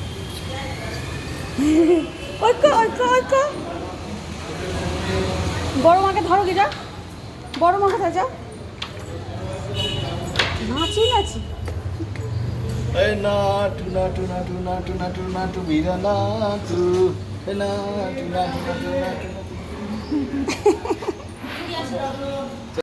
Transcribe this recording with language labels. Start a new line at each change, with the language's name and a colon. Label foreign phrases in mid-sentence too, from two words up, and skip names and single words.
Bangla: ঐক্য ঐক্য ঐক্য। বড় মাকে ধরো কি, যা বড় মা কোথায়, যা নাচি নাচি।
Telugu: ఈ నాటు నాటు నాటు నాటు నాటు నాటు వీర నాటు, ఈ నాటు నాటు నాటు నాటు నాటు।